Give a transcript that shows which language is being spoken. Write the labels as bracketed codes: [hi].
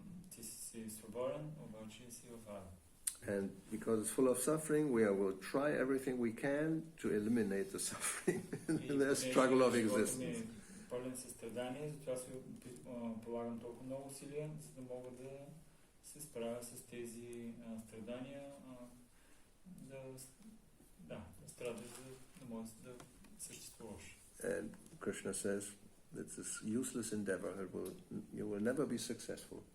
[bg] Ти си свободен, обаче си в Ада. [en] And because it's full of suffering, we will try everything we can to eliminate the suffering in the struggle of existence. [bg] Пълен със страдание, затова си полагам толкова много усилия, за да мога да се справя с тези страдания, да страдаш, да можеш да съществуваш. [en] And Krishna says, it's this useless endeavor. You will never be successful.